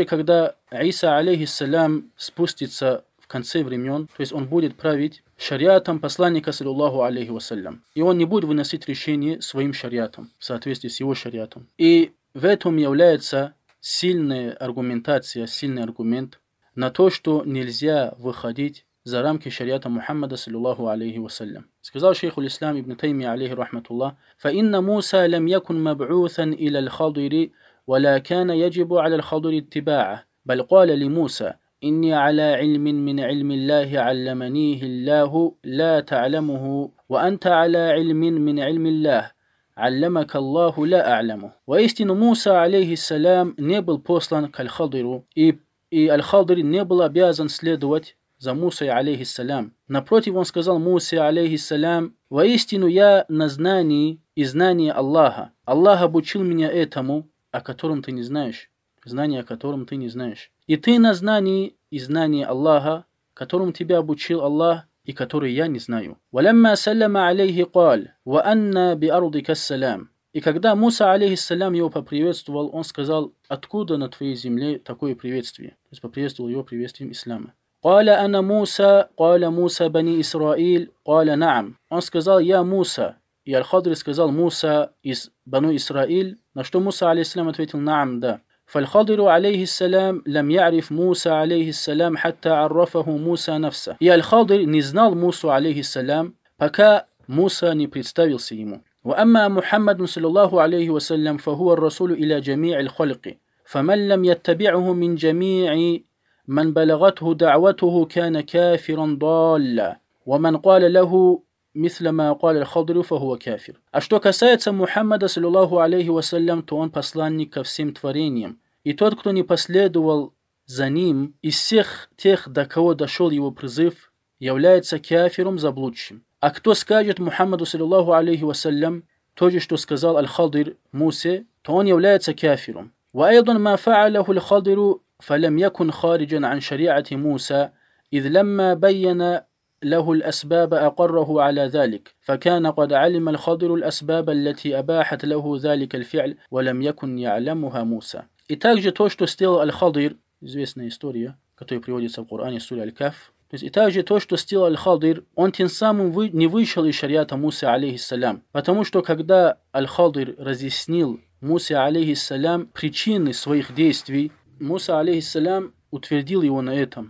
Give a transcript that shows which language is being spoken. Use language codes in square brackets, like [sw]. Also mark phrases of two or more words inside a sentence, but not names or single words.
[ru] И также, когда Иса, алейхиссалям, спустится в конце времен, то есть он будет править шариатом посланника, [ar] صلى الله عليه وسلم. [ru] И он не будет выносить решение своим шариатом, в соответствии с его шариатом. И в этом является сильная аргументация, сильный аргумент на то, что нельзя выходить за рамки шариата Мухаммада, [ar] صلى الله عليه وسلم. [ru] Сказал шейх аль-Ислам ибн Таймия, [ar] عليه رحمة الله: «فإن موسى لم يكن مبعوثا إلى الخضر, ولا كان يجب على الخضر اتباعه بل قال لموسى إني على علم من علم الله علمنيه الله لا تعلمه وأنت على علم من علم الله علمك الله لا أعلمه». [ru] Воистину Муса, алейхиссалям, не был послан к Аль-Хадиру, и Аль-Хадир не был обязан следовать за Мусой, алейхиссалям. Напротив, он сказал Мусе, алейхиссалям: «Воистину я на знании и знании Аллаха. Аллах обучил меня этому, о котором ты не знаешь, знание о котором ты не знаешь. И ты на знании и знании Аллаха, которым тебя обучил Аллах, и который я не знаю». [ar] «ولما سلم عليه قال وأنى بأرضك السلام». [ru] И когда Муса, алейхиссалям, его поприветствовал, он сказал: «Откуда на твоей земле такое приветствие?» То есть поприветствовал его приветствием ислама. [ar] «قال أنا موسى قال موسى بني إسرائيل قال نعم». [ru] Он сказал: «Я Муса». И Аль-Хадри сказал: «Муса из Бану Исраиль». На что Муса, алейхиссалям, ответил: «Наам, да». [ar] فالخضر عليه السلام لم يعرف موسى عليه السلام حتى عرفه موسى نفسه. [ru] И Аль-Хадр не знал Мусу, алейхиссалям, пока Муса не представился ему. [ar] وأما محمد صلى الله عليه وسلم فهو الرسول إلى جميع الخلق فمن لم يتبعه من جميع من بلغته دعوته كان كافرا ضالا ومن قال له مثل ما قال الخضر فهو كافر. [ru] А что касается Мухаммада, [ar] صلى الله عليه وسلم, [ru] то он посланник ко всем творениям. И тот, кто не последовал за ним из всех тех, до кого дошел его призыв, является кафиром, заблудшим. А кто скажет Мухаммаду, [ar] صلى الله عليه وسلم, [ru] то же, что сказал Аль-Хадр Мусе, то он является кафиром. [ar] وأيضا ما فعله الخضر فلم يكن خارجا عن شريعة موسى إذ لما بين له الأسباب أقره على ذلك فكان قد علم الخضر الأسباب التي أباحت له ذلك الفعل ولم يكن يعلمها موسى. [ru] И также то, что сделал Аль-Хадр, известная история, которая приводится в Коране, суре Аль-Каф. То есть и также то, что сделал Аль-Хадр, он тем самым не вышел из шариата Мусы, алейхиссалям. Потому что когда Аль-Хадр разъяснил Мусе, алейхиссалям, причины своих действий, Муса, алейхиссалям, утвердил его на этом.